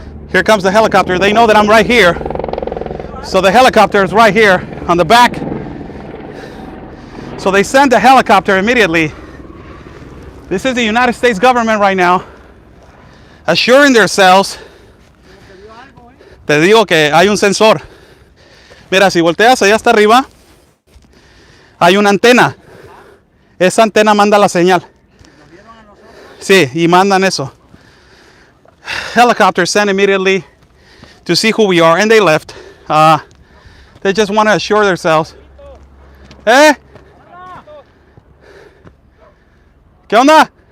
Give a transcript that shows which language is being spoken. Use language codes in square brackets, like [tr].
[en] Here comes the helicopter. They know that I'm right here. So the helicopter is right here on the back. So they send the helicopter immediately. This is the United States government right now, assuring themselves. [es] Te digo que hay un sensor. Mira, si volteas allá hasta arriba, hay una antena. Esa antena manda la señal. Sí, y mandan eso. [en] Helicopters sent immediately to see who we are, and they left. They just want to assure themselves. ¿Eh? [es] ¿Qué onda?